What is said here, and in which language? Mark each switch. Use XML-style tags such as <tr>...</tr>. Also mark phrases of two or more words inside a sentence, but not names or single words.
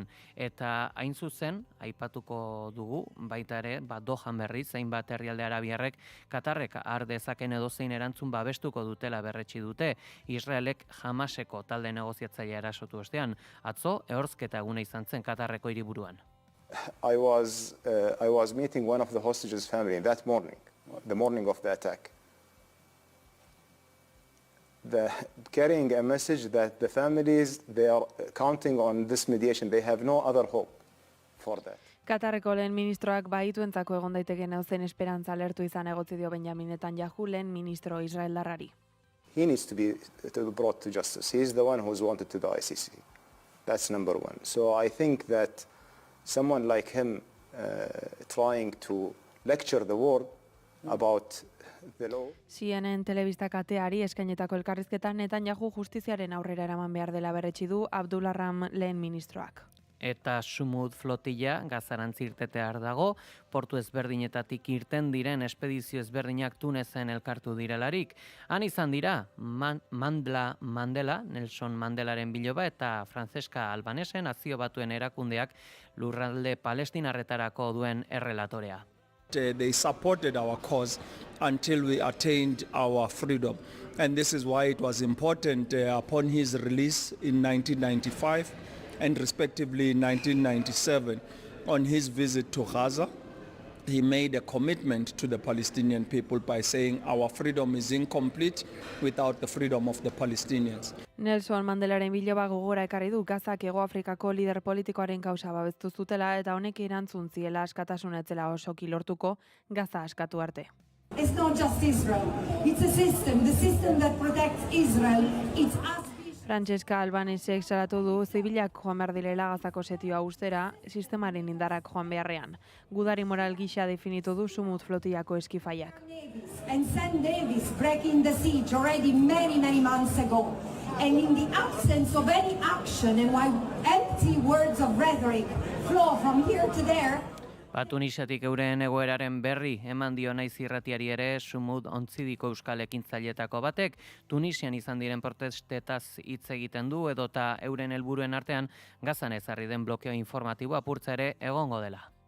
<eu>Eta hain zuzen, aipatuko dugu, baita ere, Dohan berriz, hainbat herrialde arabiarrek Katarrek har dezaken edozein erantzun babestuko dutela berretsi dute, Israelek Hamaseko talde negoziatzailea erasotu ostean, atzo ehortzketa eguna izan zen Katarreko hiriburuan.</eu> <en>I was meeting one of the hostages' family that morning, the morning of the attack. Carrying a message that the families, they are counting on this mediation. They have no other hope for that.</en> <eu>Katarreko lehen ministroak bahituentzako egon daiteken euzen esperantza alertu izan egotzi dio Benjamin Netanyahu lehen ministro israeldarrari.</eu> <en>He needs to be brought to justice. He is the one who's wanted to the ICC. That's number one. So I think that someone like him trying to lecture the world about the law.</en> <eu>CNN telebista kateari eskainetako elkarrizketan Netanyahu justiziaren aurrera eraman behar dela berretsi du Abdullah Ram lehen ministroak. Eta Sumud flotilla Gazarantz irtetear dago, portu ezberdinetatik irten diren espedizio ezberdinak Tunezen elkartu direlarik. Han izan dira Mandela, Nelson Mandelaren biloba eta Francesca Albanese nazio batuen erakundeak lurralde palestinarretarako duen errelatorea.</eu> <en>They supported our cause until we attained our freedom. And this is why it was important upon his release in 1995 and respectively in 1997 on his visit to Gaza. He made a commitment to the Palestinian people by saying our freedom is incomplete without the freedom of the Palestinians.</en> <eu>Nelson Mandelaren biloba gogora ekarri du Gazak Hego Afrikako lider politikoaren kausa babestu zutela eta honek erantzun ziela askatasuna etzela osoki lortuko Gaza askatu arte.</eu> <en>It's not just Israel. It's a system. The system that protects Israel. It's us.</en> <eu>Francesca Albanesek salatu du zibilak joan behar direla Gazako setioa ustera, sistemaren indarrak joan beharrean. Gudari moral gisa definitu du Sumud flotillako eskifaiak.</eu> <en>And Sam Davis breaking the siege already many months ago. And in the absence of any action and while empty words of rhetoric flow from here to there,</en> <eu>Tunisiatik euren egoeraren berri eman dio naiz irratiari ere Sumud ontzidiko euskal ekintzailetako batek Tunisian izan diren protestetaz hitz egiten du edota euren helburuen artean Gazan ezarri den blokeo informatibo apurtza ere egongo dela.</eu>